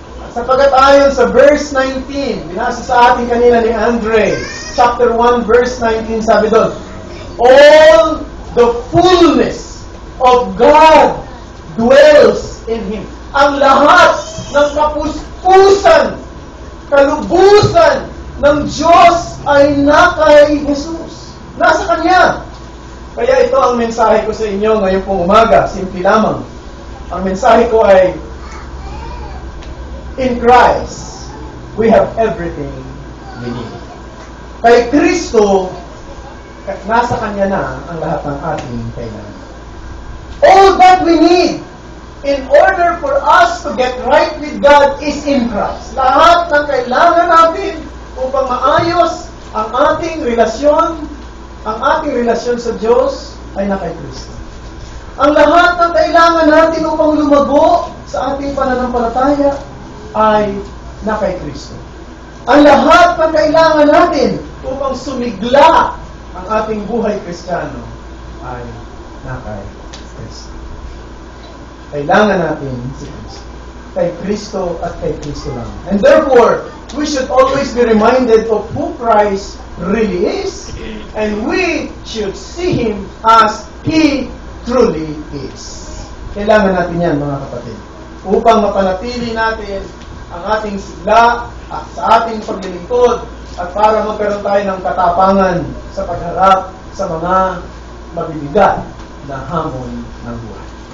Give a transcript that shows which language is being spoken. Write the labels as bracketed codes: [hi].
[tl] Sapagat ayon sa verse 19, binasa sa atin kanina ni Andre, chapter 1, verse 19, sabi doon, [en] all the fullness of God dwells in Him. [tl] Ang lahat ng kapuspusan, kalubusan ng Diyos ay nakay Jesus. Nasa Kanya. Kaya ito ang mensahe ko sa inyo ngayong pong umaga. Simple lamang. Ang mensahe ko ay, [en] in Christ, we have everything we need. [tl] Kay Kristo, nasa Kanya na ang lahat ng ating kailangan. [en] All that we need in order for us to get right with God is in Christ. [tl] Lahat ng kailangan natin upang maayos ang ating relasyon sa Diyos ay na kay Kristo. Ang lahat ng kailangan natin upang lumago sa ating pananampalataya ay na kay Kristo. Ang lahat ng kailangan natin upang sumigla ang ating buhay Kristiyano ay na kay Kristo. Kailangan natin si Kristo. Kay Kristo at kay Kristo lang. [en] And therefore, we should always be reminded of who Christ really is, and we should see Him as He truly is. [tl] Kailangan natin yan, mga kapatid, upang mapanatili natin ang ating sigla sa ating paglilingkod at para magkaroon tayo ng katapangan sa pagharap sa mga mabibigat na hamon ng buhay.